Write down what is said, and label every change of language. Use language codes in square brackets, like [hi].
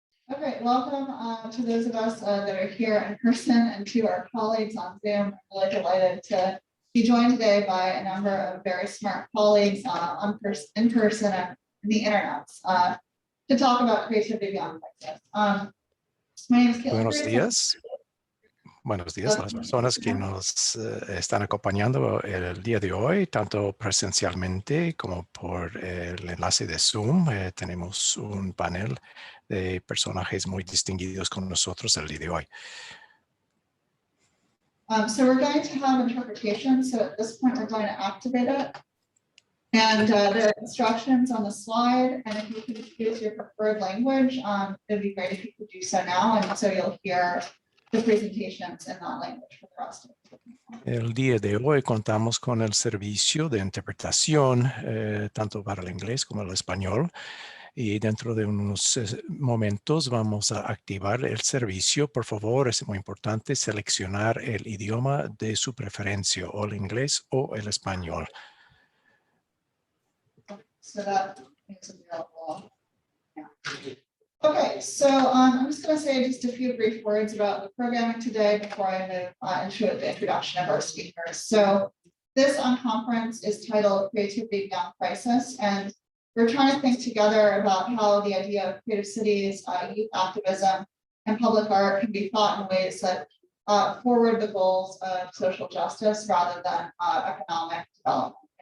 [en] Okay, welcome to those of us that are here in person and to our colleagues on Zoom. I'm really delighted to be joined today by a number of very smart colleagues in person and in the internet to talk about creativity beyond crisis. My name is Caitlin. [es] Buenos días. Buenos días a las personas que nos están acompañando el día de hoy, tanto presencialmente como por el enlace de Zoom. Tenemos un panel de personajes muy distinguidos con nosotros el día de hoy. [en] So we're going to have interpretation. So at this point, we're going to activate it. And there are instructions on the slide. And if you could choose your preferred language, it would be great if you could do so now. And so you'll hear the presentations in that language for the rest of the [es] El día de hoy contamos con el servicio de interpretación, tanto para el inglés como el español. Y dentro de unos momentos vamos a activar el servicio. Por favor, es muy importante seleccionar el idioma de su preferencia, o el inglés o el español. [en] So that makes it available. Yeah. Okay, so I'm just going to say just a few brief words about the programming today before I move into the introduction of our speakers. So this conference is titled Creativity Beyond Crisis, and we're trying to think together about how the idea of creative cities, youth activism, and public art can be thought in ways that forward the goals of social justice rather than economic development.